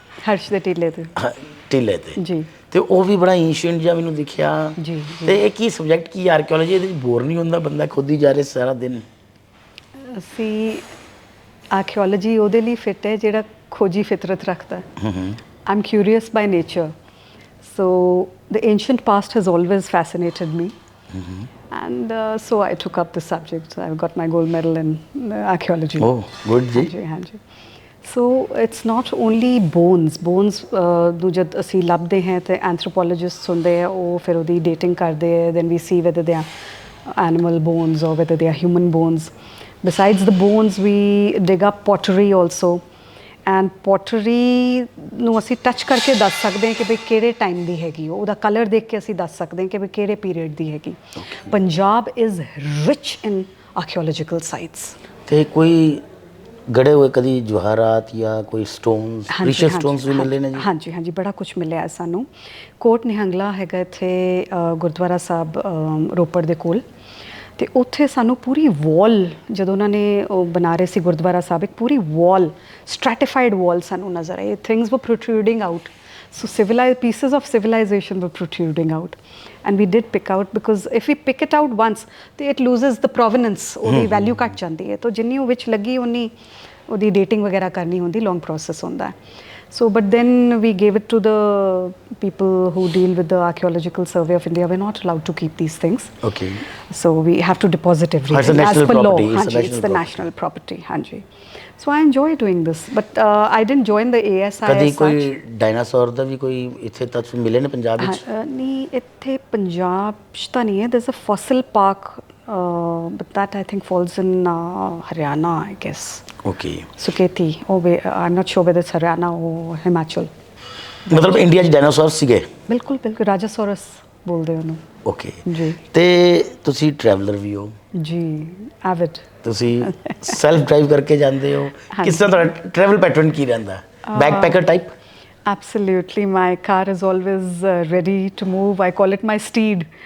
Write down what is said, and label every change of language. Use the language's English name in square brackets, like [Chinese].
[Punjabi] ਹਰਸ਼ ਦੇ ਟੀਲੇ ਤੇ। ਟਿੱਲੇ ਤੇ, ਜੀ ਤੇ ਉਹ ਵੀ ਬੜਾ ਏਂਸ਼ੀਅੰਟ ਜਿਹਾ ਮੈਨੂੰ ਦਿਖਿਆ। ਜੀ ਜੀ। ਤੇ ਇਹ ਕੀ ਸਬਜੈਕਟ ਕੀ ਆਰਕੀਓਲੋਜੀ, ਇਹਦੇ ਵਿੱਚ ਬੋਰ ਨਹੀਂ ਹੁੰਦਾ ਬੰਦਾ ਖੁਦ ਹੀ ਜਾ ਰਿਹਾ ਸਾਰਾ ਦਿਨ? ਅਸੀਂ ਆਰਕੀਓਲੋਜੀ ਉਹਦੇ ਲਈ ਫਿੱਟ ਹੈ ਜਿਹੜਾ ਖੋਜੀ ਫਿਤਰਤ ਰੱਖਦਾ। [English] I'm curious by nature, so the ancient past has always fascinated me, and so I took up the subject. I've got my gold medal in archaeology. [Punjabi] ਓਹ ਗੁੱਡ ਜੀ। ਹਾਂਜੀ ਹਾਂਜੀ। [English] So it's not only bones [Punjabi] ਨੂੰ ਜਦ ਅਸੀਂ ਲੱਭਦੇ ਹਾਂ ਤੇ [English] anthropologists [Punjabi] ਹੁੰਦੇ ਆ, ਉਹ ਫਿਰ ਉਹਦੀ [English] dating [Punjabi] ਕਰਦੇ ਆ, [English] then we see whether they are animal bones or whether they are human bones. Besides the bones, we dig up pottery also, and pottery [Punjabi] ਨੂੰ ਅਸੀਂ ਟੱਚ ਕਰਕੇ ਦੱਸ ਸਕਦੇ ਹਾਂ ਕਿ ਬਈ ਕਿਹੜੇ ਟਾਈਮ ਦੀ ਹੈਗੀ, ਉਹਦਾ ਕਲਰ ਦੇਖ ਕੇ ਅਸੀਂ ਦੱਸ ਸਕਦੇ ਹਾਂ ਕਿ ਬਈ ਕਿਹੜੇ ਪੀਰੀਅਡ ਦੀ ਹੈਗੀ। [English] Punjab is rich in archaeological sites. [Punjabi] ਤੇ ਕੋਈ ਗੜੇ ਹੋਏ ਕਦੀ ਜਵਾਹਰਾਤ ਜਾਂ ਕੋਈ ਸਟੋਨਸ ਪ੍ਰੀਸ਼ੀਅਸ ਸਟੋਨਸ ਵੀ ਮਿਲੇ ਨੇ ਜੀ? ਹਾਂਜੀ ਹਾਂਜੀ, ਬੜਾ ਕੁਝ ਮਿਲਿਆ ਹੈ ਸਾਨੂੰ। ਕੋਟ ਨਿਹੰਗਲਾ ਹੈਗਾ ਇੱਥੇ ਗੁਰਦੁਆਰਾ ਸਾਹਿਬ ਰੋਪੜ ਦੇ ਕੋਲ, ਤੇ ਉੱਥੇ ਸਾਨੂੰ ਪੂਰੀ ਵਾਲ, ਜਦੋਂ ਉਹਨਾਂ ਨੇ ਉਹ ਬਣਾ ਰਹੇ ਸੀ ਗੁਰਦੁਆਰਾ ਸਾਹਿਬ, ਇੱਕ ਪੂਰੀ ਵਾਲ, ਸਟ੍ਰੈਟੀਫਾਈਡ ਵਾਲ ਸਾਨੂੰ ਨਜ਼ਰ ਆਈ। [English] things were protruding out, so civilized pieces of civilization were protruding out, and we did pick out, because if we pick it out once ਤੇ it loses the provenance, [Punjabi] ਉਹਦੀ ਵੈਲਿਊ ਘੱਟ ਜਾਂਦੀ ਹੈ। ਤਾਂ ਜਿੰਨੀ ਉਹ ਵਿੱਚ ਲੱਗੀ ਉਨੀ ਉਹਦੀ ਡੇਟਿੰਗ ਵਗੈਰਾ ਕਰਨੀ ਹੁੰਦੀ, ਲੌਂਗ ਪ੍ਰੋਸੈਸ ਹੁੰਦਾ ਹੈ। [English] So but then we gave it to the people who deal with the Archaeological Survey of India. We're not allowed to keep these things. Okay. So we have to deposit everything It's a national as per law. property. Hanji, it's the national property. Hanji. So I enjoy doing this, but I didn't join the ASI [Punjabi] ਕਦੀ [English] as such. [Punjabi] ਕੋਈ dinosaur ਦਾ ਵੀ ਕੋਈ ਇੱਥੇ ਤੱਕ ਮਿਲੇ ਨੇ ਪੰਜਾਬ ਵਿੱਚ? ਨਹੀਂ, ਇੱਥੇ ਪੰਜਾਬ 'ਚ ਤਾਂ ਨਹੀਂ ਹੈ। [English] there's a fossil park, but that I think falls in Haryana, I guess. [Punjabi] Okay. [English] Suketi, I'm not sure whether it's Haryana or Himachal. [Punjabi] ਮਤਲਬ ਇੰਡੀਆ 'ਚ ਡਾਇਨਾਸੌਰ ਸੀਗੇ? ਬਿਲਕੁਲ ਬਿਲਕੁਲ, ਰਾਜਾਸੌਰਸ ਬੋਲਦੇ ਉਹਨੂੰ। ਓਕੇ ਜੀ ਤੇ ਤੁਸੀਂ ਟਰੈਵਲਰ ਵੀ ਹੋ ਜੀ, ਐਵਿਡ। ਤੁਸੀਂ ਸੈਲਫ ਡਰਾਈਵ ਕਰਕੇ ਜਾਂਦੇ ਹੋ? ਕਿਸ ਤਰ੍ਹਾਂ ਤੁਹਾਡਾ ਟਰੈਵਲ ਪੈਟਰਨ ਕੀ ਰਹਿੰਦਾ? ਬੈਕਪੈਕਰ type? [English] Absolutely, my car is always ready to move. I call it my steed.